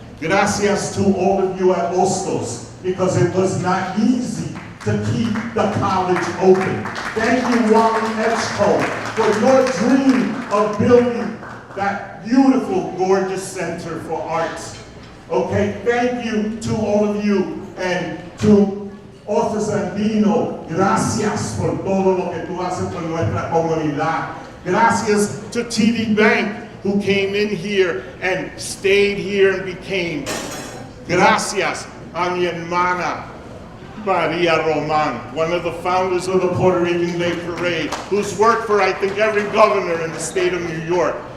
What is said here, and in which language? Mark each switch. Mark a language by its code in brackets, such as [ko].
[en] Gracias to all of you at Hostos, because it was not easy to keep the college open. Thank you, Wally Edgecombe, for your dream of building that beautiful, gorgeous center for arts. Okay, thank you to all of you, and to Officer Andino, [es] gracias por todo lo que tú haces por nuestra comunidad. [en] Gracias to TD Bank, who came in here and stayed here and became. [es] Gracias a mi hermana, [en] Maria Roman, one of the founders of the Puerto Rican Day Parade, who's worked for, I think, every governor in the state of New York.